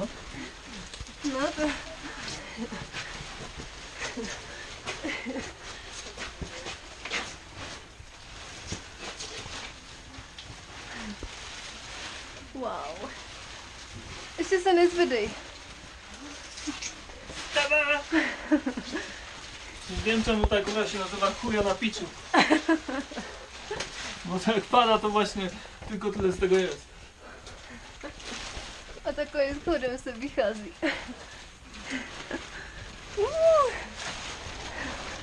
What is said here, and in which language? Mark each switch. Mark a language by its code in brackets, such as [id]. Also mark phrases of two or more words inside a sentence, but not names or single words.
[cs] No to... Wow. Ještě se nezvedej. Tada! [pl] Wiem czemu ta góra się nazywa chuja na piczu. Bo jak pada to właśnie tylko tyle z tego jest. [cs] A takovým schodem se vychází.